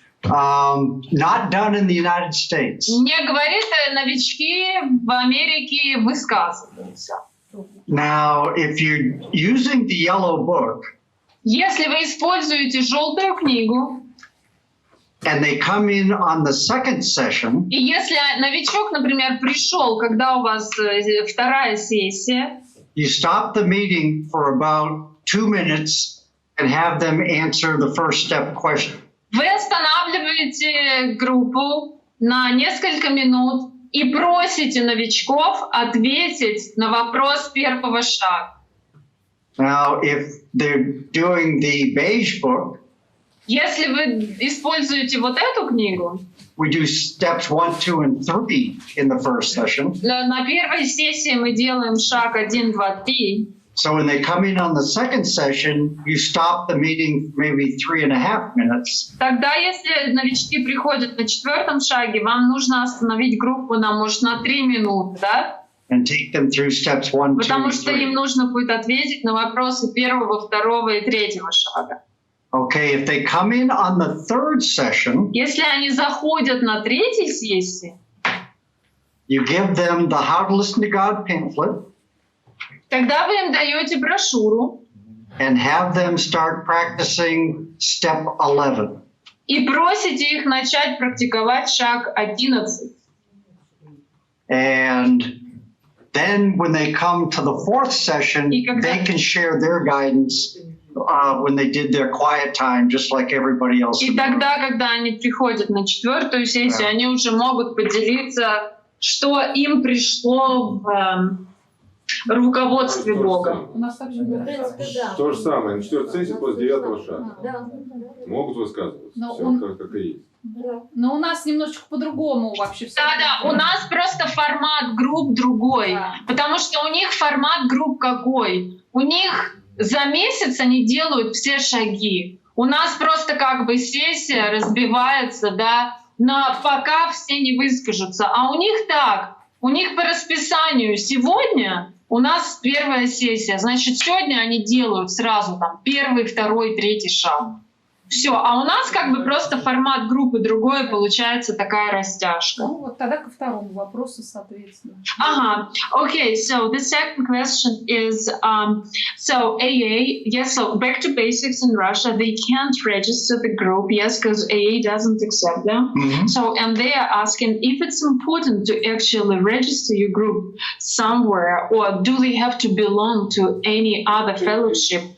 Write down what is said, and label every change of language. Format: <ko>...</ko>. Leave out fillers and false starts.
<en>Not done in the United States.</en> <ru>Не говорит, новички в Америке высказываются.</ru> <en>Now, if you're using the yellow book,</en> <ru>если вы используете желтую книгу,</ru> <en>and they come in on the second session,</en> <ru>и если новичок, например, пришел, когда у вас вторая сессия,</ru> <en>you stop the meeting for about 2 minutes and have them answer the first step question.</en> <ru>Вы останавливаете группу на несколько минут и просите новичков ответить на вопрос первого шага.</ru> <en>Now, if they're doing the beige book,</en> <ru>если вы используете вот эту книгу,</ru> <en>we do steps 1, 2, and 3 in the first session.</en> <ru>На первой сессии мы делаем шаг 1, 2, 3.</ru> <en>So when they come in on the second session, you stop the meeting for maybe 3.5 minutes.</en> <ru>Тогда, если новички приходят на четвертом шаге, вам нужно остановить группу может, на 3 минуты, да?</ru> <en>And take them through steps 1, 2,</en> <ru>Потому</ru> <en>and</en> <ru>что им</ru> <en>3.</en> <ru>нужно будет ответить на вопросы первого, второго и третьего шага.</ru> <en>Okay, if they come in on the third session,</en> <ru>Если они заходят на третьей сессии,</ru> <en>you give them the How to Listen to God pamphlet</en> <ru>тогда вы им даете брошюру</ru> <en>and have them start practicing step 11.</en> <ru>и просите их начать практиковать шаг 11.</ru> <en>And then when they come to the fourth session,</en> <ru>И когда-</ru> <en>they can share their guidance when they did their quiet time, just like everybody else.</en> <ru>И</ru> <en>in the room.</en> <ru>тогда, когда они приходят на четвертую сессию, они уже могут поделиться, что им пришло в руководстве Бога. У нас также В принципе, да. То же самое, на 4-й сессии после 9-го шага. Да. Могут высказываться. Но Все он- как и есть. Но у нас немножечко по-другому вообще все. Да, у нас просто формат групп другой, Да. потому что у них формат групп какой? У них за месяц они делают все шаги. У нас просто как бы сессия разбивается, да, пока все не выскажутся. А у них так, у них по расписанию сегодня у нас первая сессия, значит, сегодня они делают сразу там первый, второй, третий шаг. Все, а у нас как бы просто формат группы другой, получается такая растяжка. Ну вот тогда ко второму вопросу, соответственно.</ru> <en>Okay, so the second question is, so AA, yes, so back to basics in Russia, they can't register the group, yes, because AA doesn't accept them. Mhm. So, and they are asking if it's important to actually register your group somewhere, or do they have to belong to any other fellowship</en>